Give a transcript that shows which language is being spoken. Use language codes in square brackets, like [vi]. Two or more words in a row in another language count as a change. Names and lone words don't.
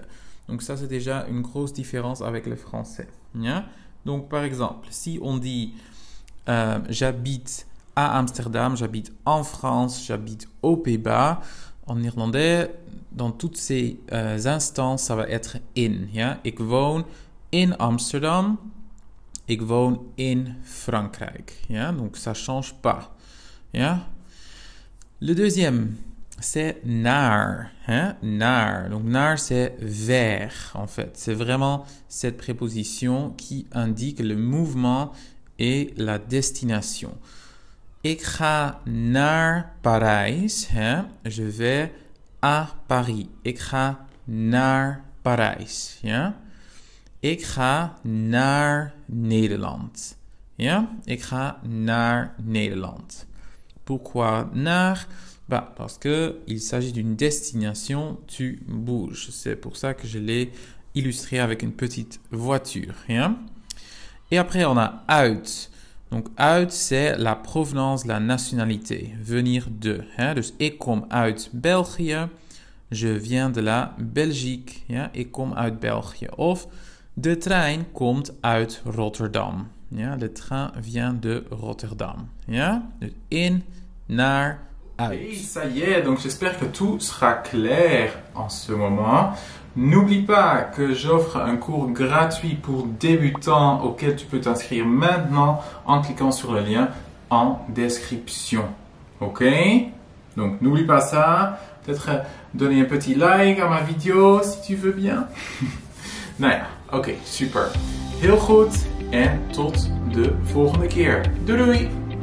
[fr] Donc ça, c'est déjà une grosse différence avec le français. Yeah? Donc par exemple, si on dit j'habite à Amsterdam, j'habite en France, j'habite aux Pays-Bas, en néerlandais, dans toutes ces instances, ça va être in. [nl] Ja? Ik woon in Amsterdam. Ik woon in Frankrijk. Ja? [fr] Donc, ça ne change pas. Ja? Le deuxième, c'est naar. Hein? Naar. Donc, naar, c'est vers, en fait. C'est vraiment cette préposition qui indique le mouvement et la destination. [nl] Ik ga naar Parijs. [fr] Hein? Je vais à Paris. [nl] Ik ga naar Parijs. Ja? Ik ga naar Nederland. Ja? Ik ga naar Nederland. [fr] Pourquoi naar? Bah, parce qu'il s'agit d'une destination, tu bouges. C'est pour ça que je l'ai illustré avec une petite voiture. Ja? Et après, on a uit. Donc, uit, c'est la provenance, la nationalité, venir de. [nl] Hè? Dus, ik kom uit België, [fr] je viens de la Belgique, [nl] ja? Ik kom uit België. Of, de trein komt uit Rotterdam. Ja? [fr] Le train vient de Rotterdam. Ja? [nl] Dus, in, naar, uit. [fr] Et ça y est, donc j'espère que tout sera clair en ce moment. N'oublie pas que j'offre un cours gratuit pour débutants auquel tu peux t'inscrire maintenant en cliquant sur le lien en description. Ok? Donc n'oublie pas ça. Peut-être donner un petit like à ma vidéo si tu veux bien. [nl] Nou ja, oké, super. Heel goed en tot de volgende keer. Doei doei!